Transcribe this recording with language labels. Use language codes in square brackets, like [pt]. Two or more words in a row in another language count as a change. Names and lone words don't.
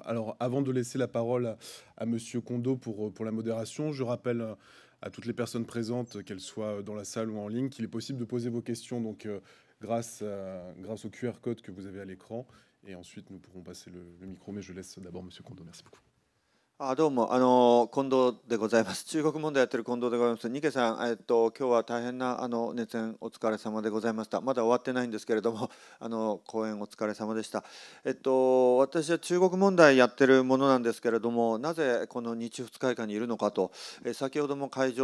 [fr] Alors, avant de laisser la parole à Monsieur Kondo pour la modération, je rappelle à toutes les personnes présentes, qu'elles soient dans la salle ou en ligne, qu'il est possible de poser vos questions donc, grâce au QR code que vous avez à l'écran. Et ensuite, nous pourrons passer le micro, mais je laisse d'abord Monsieur Kondo. Merci beaucoup. [ja] どうも近藤でございます。中国問題やってる近藤でございます。ニケさん、今日は大変な熱演お疲れ様でございました。まだ終わってないんですけれども、講演お疲れ様でした。私は中国問題やってるものなんですけれども、なぜこの日仏会館にいるのかと、先ほども会